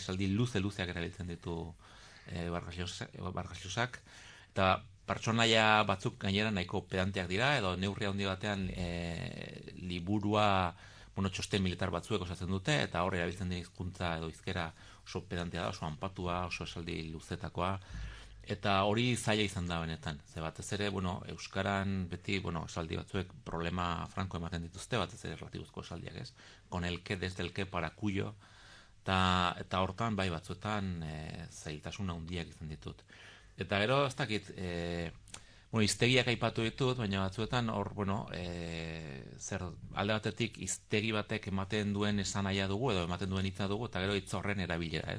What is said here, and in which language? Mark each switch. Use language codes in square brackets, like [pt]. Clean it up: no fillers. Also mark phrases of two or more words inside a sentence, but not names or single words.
[eu] Esaldi luzeak erabiltzen ditu Vargas Llosak, eta pertsonaia batzuk gainera nahiko pedanteak dira, edo neurri handi batean liburua txosten militar batzuek osatzen dute, eta hor erabiltzen den hizkuntza edo hizkera oso pedantea da, oso anpatua, oso esaldi luzetakoa, Eta hori zaila izan da benetan. Ze batez ere, euskaran beti, esaldi batzuek problema franko ematen dituzte, batez ere relatibuzko esaldiak, ez? [es] Con el que, desde el que, para cuyo, [eu] eta hortan, bai, batzuetan zailtasun handiak izan ditut. Eta gero, ez dakit, hiztegiak aipatu ditut, baina batzuetan hor, zer alde batetik hiztegi batek ematen duen esan nahia dugu, edo ematen duen hitza dugu, eta gero hitz horren erabilera, ez?